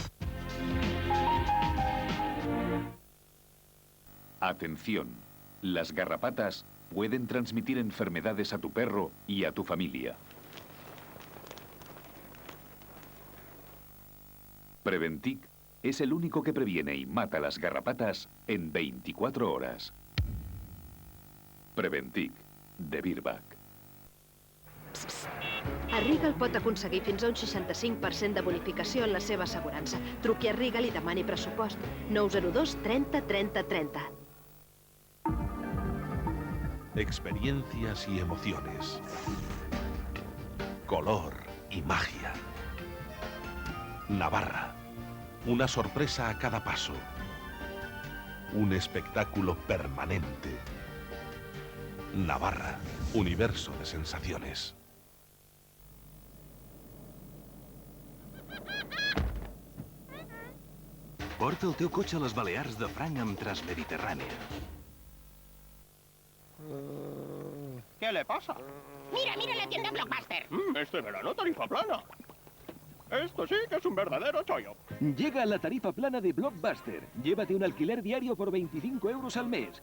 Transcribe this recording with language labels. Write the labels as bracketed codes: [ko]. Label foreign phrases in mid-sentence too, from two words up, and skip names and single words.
[es] Atención, las garrapatas pueden transmitir enfermedades a tu perro y a tu familia. Preventic es el único que previene y mata las garrapatas en 24 horas. Preventic, de Virbac. [ca] A Regal pot aconseguir fins a un 65% de bonificació en la seva assegurança. Truqui a Regal i demani pressupost. 902 30 30 30. [es] Experiencias y emociones. Color y magia. Navarra. Una sorpresa a cada paso. Un espectáculo permanente. Navarra. Universo de sensaciones. [ca] Porta el teu cotxe a les Balears de franc amb Transmediterrània. [es] ¿Qué le pasa? Mira, mira la tienda Blockbuster. Este verano tarifa plana. Esto sí que es un verdadero chollo. Llega la tarifa plana de Blockbuster. Llévate un alquiler diario por 25 euros al mes.